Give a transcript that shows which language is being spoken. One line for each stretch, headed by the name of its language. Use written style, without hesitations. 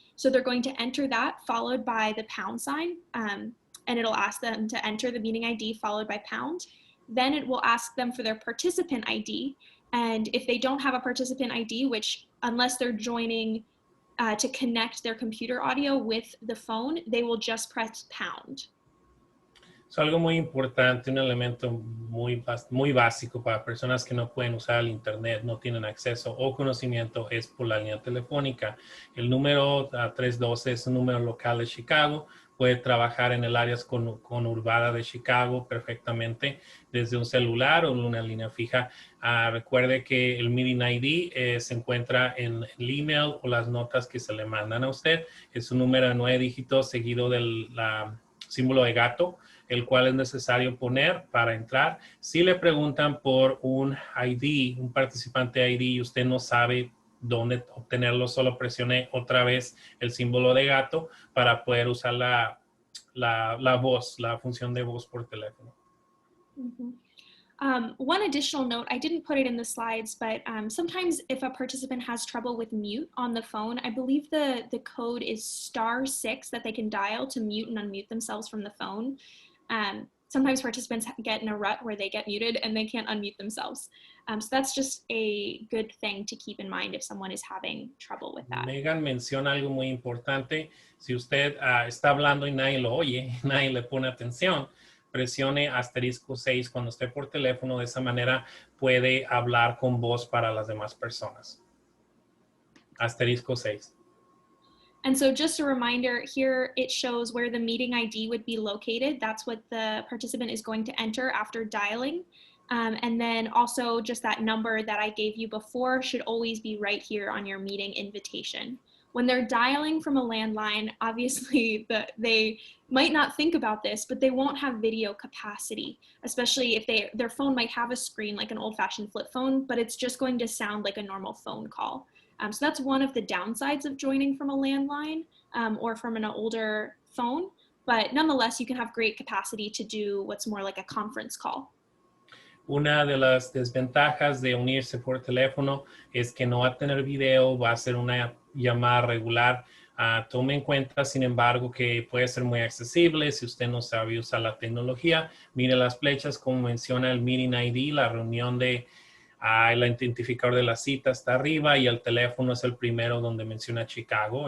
English: So they're going to enter that followed by the pound sign, and it'll ask them to enter the meeting ID followed by pound. Then it will ask them for their participant ID. And if they don't have a participant ID, which unless they're joining to connect their computer audio with the phone, they will just press pound.
Spanish: Es algo muy importante, un elemento muy básico para personas que no pueden usar el internet, no tienen acceso o conocimiento, es por la línea telefónica. El número 312 es un número local de Chicago. Puede trabajar en el área conurbada de Chicago perfectamente desde un celular o una línea fija. Recuerde que el Meeting ID se encuentra en el email o las notas que se le mandan a usted. Es un número de 9 dígitos seguido del símbolo de gato, el cual es necesario poner para entrar. Si le preguntan por un ID, un participante ID, y usted no sabe dónde obtenerlo, solo presione otra vez el símbolo de gato para poder usar la voz, la función de voz por teléfono.
English: One additional note, I didn't put it in the slides, but sometimes if a participant has trouble with mute on the phone, I believe the code is *6 that they can dial to mute and unmute themselves from the phone. sometimes participants get in a rut where they get muted and they can't unmute themselves. So that's just a good thing to keep in mind if someone is having trouble with that.
Spanish: Megan menciona algo muy importante. Si usted está hablando y nadie lo oye, nadie le pone atención, presione *6 cuando esté por teléfono. De esa manera puede hablar con voz para las demás personas. *6.
English: And so just a reminder, here it shows where the meeting ID would be located. That's what the participant is going to enter after dialing. And then also just that number that I gave you before should always be right here on your meeting invitation. When they're dialing from a landline, obviously they might not think about this, but they won't have video capacity, especially if their phone might have a screen like an old-fashioned flip phone, but it's just going to sound like a normal phone call. So that's one of the downsides of joining from a landline or from an older phone, but nonetheless, you can have great capacity to do what's more like a conference call.
Spanish: Una de las desventajas de unirse por teléfono es que no va a tener video, va a ser una llamada regular. Tome en cuenta, sin embargo, que puede ser muy accesible si usted no sabe usar la tecnología. Mire las flechas, como menciona el Meeting ID, la reunión de el identificador de la cita está arriba y el teléfono es el primero donde menciona Chicago.